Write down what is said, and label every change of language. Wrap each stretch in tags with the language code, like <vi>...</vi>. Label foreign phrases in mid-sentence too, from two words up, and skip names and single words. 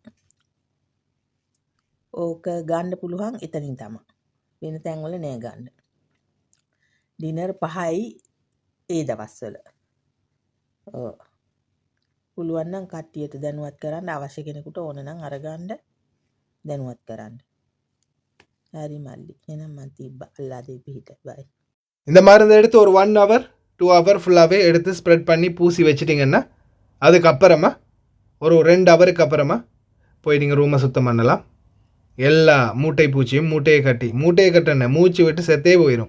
<si>ඕක ගන්න පුළුවන් එතනින් තමයි. වෙන තැන්වල නෑ ගන්න. ඩිනර් 5යි ඒ දවස්වල. ඔව්. පුළුවන් නම් කට්ටියට දැනුවත් කරන්න, අවශ්‍ය කෙනෙකුට ඕන නම් අරගන්න දැනුවත් කරන්න. ஹரி மல்லி ஏன்னா மத்திப்பா அல்லாதே பீட்ட பாய்.</si> <ta>இந்த மருந்து எடுத்து ஒரு</ta> <en>1 hour 2 hour</en> <ta>ஃபுல்லாகவே எடுத்து ஸ்ப்ரெட் பண்ணி பூசி வச்சிட்டிங்கன்னா அதுக்கப்புறமா ஒரு 2 ஹவருக்கு அப்புறமா போய் நீங்கள் ரூமை சுத்தம் பண்ணலாம். எல்லா மூட்டை பூச்சியும் மூட்டையை கட்டின மூச்சு விட்டு செத்தே போயிடும்.</ta>